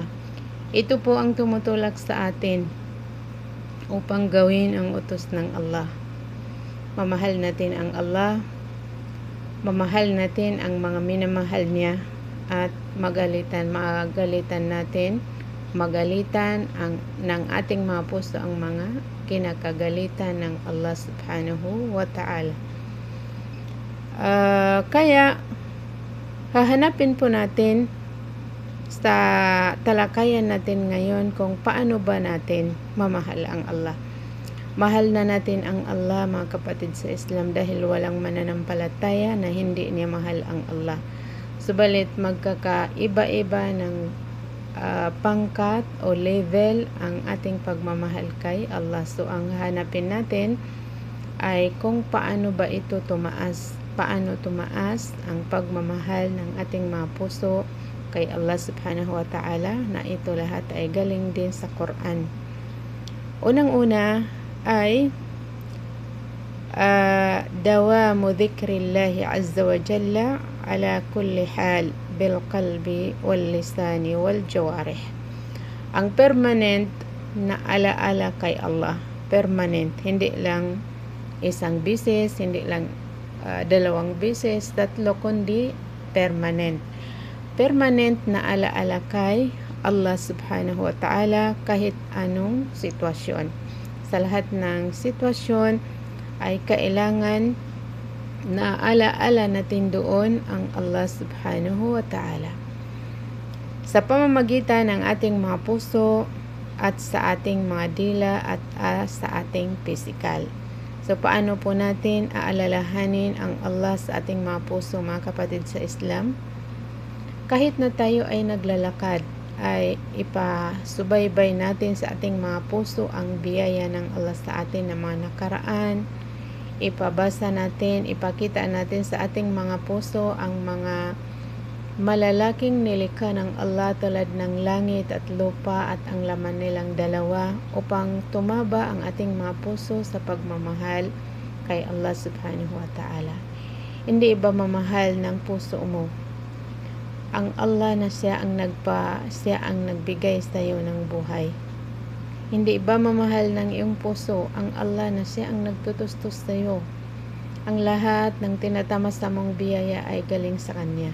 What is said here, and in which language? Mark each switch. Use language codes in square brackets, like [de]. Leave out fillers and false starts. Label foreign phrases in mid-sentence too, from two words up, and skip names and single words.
[tl] Ito po ang tumutulak sa atin upang gawin ang utos ng Allah. Mamahal natin ang Allah, mamahal natin ang mga minamahal niya, at magalitan natin, magalitan ng ating mga puso ang mga kinakagalitan ng Allah [ar] سبحانه وتعالى. [tl] Kaya hahanapin po natin sa talakayan natin ngayon kung paano ba natin mamahal ang Allah. Mahal na natin ang Allah mga kapatid sa Islam, dahil walang mananampalataya na hindi niya mahal ang Allah. Subalit magkakaiba-iba ng pangkat o level ang ating pagmamahal kay Allah. So ang hanapin natin ay kung paano ba ito tumaas, paano tumaas ang pagmamahal ng ating mga puso kay Allah [ar] سبحانه وتعالى, [tl] na ito lahat ay galing din sa Quran. Unang-una ay [ar] دوام ذكر الله عز وجل على كل حال بالقلب واللسان والجوارح. [tl] Ang permanent na alaala kay Allah, permanent, hindi lang isang beses, hindi lang dalawang beses, tatlo, kundi permanent na alaala kay Allah [ar] سبحانه وتعالى [tl] kahit anong sitwasyon. sa lahat ng sitwasyon ay kailangan na alaala natin doon ang Allah [ar] سبحانه وتعالى [tl] sa pamamagitan ng ating mga puso at sa ating mga dila at sa ating physical. So paano po natin aalalahanin ang Allah sa ating mga puso, mga kapatid sa Islam? Kahit na tayo ay naglalakad, ay ipasubaybay natin sa ating mga puso ang biyaya ng Allah sa atin na mga nakaraan. Ipabasa natin, ipakita natin sa ating mga puso ang mga malalaking nilikha ng Allah tulad ng langit at lupa at ang laman nilang dalawa upang tumaba ang ating mga puso sa pagmamahal kay Allah [ar] سبحانه وتعالى. [tl] Hindi iba mamahal ng puso mo ang Allah na siya ang nagbigay sa iyo ng buhay. Hindi iba mamahal ng iyong puso ang Allah na siya ang nagtutustos sa iyo. Ang lahat ng tinatama sa mong biyaya ay galing sa Kanya.